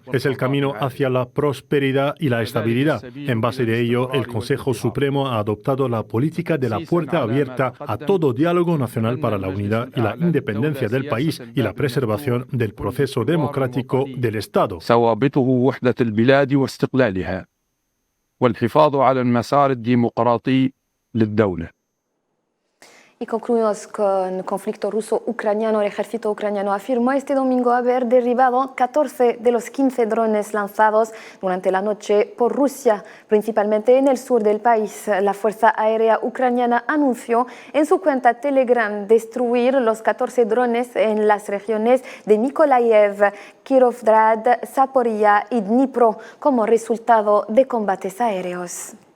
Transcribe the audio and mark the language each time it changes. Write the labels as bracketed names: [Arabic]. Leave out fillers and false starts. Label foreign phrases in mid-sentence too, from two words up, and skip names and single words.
[Spanish] Es el camino hacia la prosperidad y la estabilidad. En base de ello, el Consejo Supremo ha adoptado la política de la puerta abierta a todo diálogo nacional para la unidad y la independencia del país y la preservación del proceso democrático del Estado. [Arabic] واستقلالها والحفاظ على المسار الديمقراطي للدولة. [Spanish] Y concluimos con el conflicto ruso-ucraniano. El ejército ucraniano afirmó este domingo haber derribado 14 de los 15 drones lanzados durante la noche por Rusia, principalmente en el sur del país. La Fuerza Aérea Ucraniana anunció en su cuenta Telegram destruir los 14 drones en las regiones de Mykolaiv, Kirovgrad, Zaporizhia y Dnipro como resultado de combates aéreos.